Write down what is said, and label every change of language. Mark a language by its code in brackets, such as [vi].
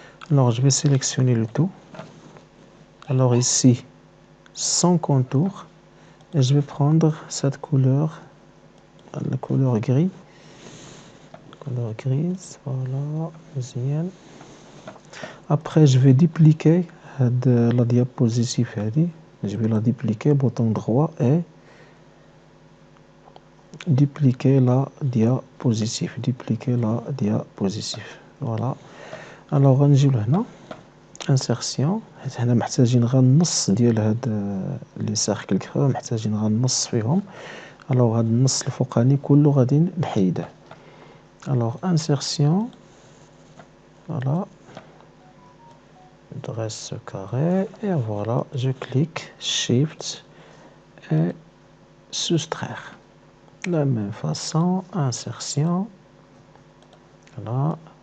[fr] Alors je vais sélectionner le tout. Alors ici, sans contour, et je vais prendre cette couleur, la couleur gris, couleur grise, voilà, deuxième. Après je vais dupliquer la diapositive, je vais la dupliquer, bouton droit et dupliquer la diapositive, dupliquer la diapositive. Voilà. [ar] alors غنجيو لهنا insertion. هنا محتاجين غير النص ديال هاد لي سيركل كرو، محتاجين غير النص فيهم. الوغ هاد النص الفوقاني كله غادي نحيده. [fr] الوغ insertion, voilà, dresse ce carré et voilà, je clique Shift et soustraire. De la même façon, insertion, voilà.